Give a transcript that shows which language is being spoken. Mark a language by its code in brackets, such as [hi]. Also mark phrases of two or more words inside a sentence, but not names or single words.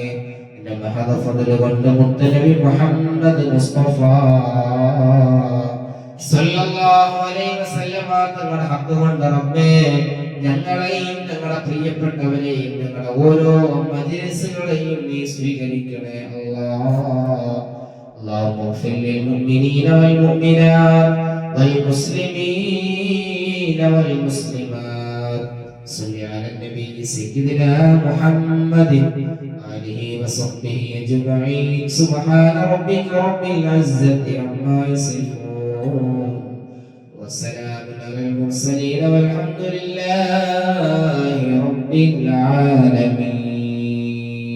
[ml] നിന്റെ മഹദ ഫദ്ൽ കൊണ്ട് മുത്തനബി മുഹമ്മദ് മുസ്തഫ [ar] صلى الله عليه وسلم [ml] തങ്ങളുടെ ഹഖ് കൊണ്ട് റബ്ബേ ഞങ്ങളെയും ഞങ്ങളുടെ പ്രിയപ്പെട്ടവരെയും ഞങ്ങളുടെ ഓരോ മജ്‌ലിസുകളെയും നീ സ്വീകരിക്കണേ അല്ലാഹ്. [ar] اللهم اغفر للمؤمنين والمؤمنات والمسلمين والمسلمات. صل على النبي سيدنا محمد آله وصحبه أجمعين. سبحان ربك رب العزة عما يصفون وسلام على المرسلين والحمد لله رب العالمين.